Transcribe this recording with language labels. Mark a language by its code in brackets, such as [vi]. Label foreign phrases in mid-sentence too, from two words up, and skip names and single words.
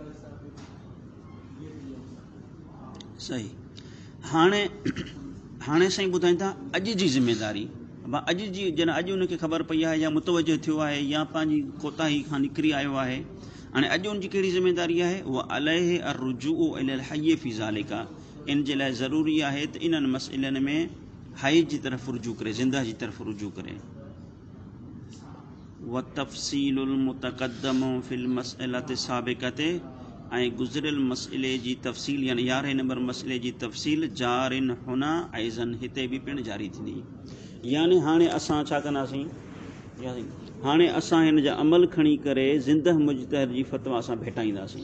[sd] सही। हाणे साईं ॿुधाइनि था अॼु जी ज़िमेदारी, अॼु जी जॾहिं अॼु उनखे ख़बर पई आहे या मुतवजह थियो आहे या पंहिंजी कोताही खां निकिरी आयो आहे, हाणे अॼु उनजी कहिड़ी ज़िमेदारी आहे, उहा [ar] عليه الرجوع إلى الحي في ذلك, [sd] इन जे लाइ ज़रूरी आहे त इन्हनि मसइलनि में हय जी तरफ़ रुजू करे, ज़िंदा जी तरफ़ रुजू करे। [ar] وتفصيل المتقدم في المسألة السابقة, [sd] ऐं गुज़िरियल मसइले जी तफ़सील यानी 11 नंबर मसइले जी तफ़सील [ar] جار هنا أيضا, [sd] हिते बि पिणु जारी थींदी। यानी हाणे असां छा कंदासीं, हाणे असां हिन जा अमल खणी करे ज़िंदह मुजतहिद जी फतवा असां भेटाईंदासीं।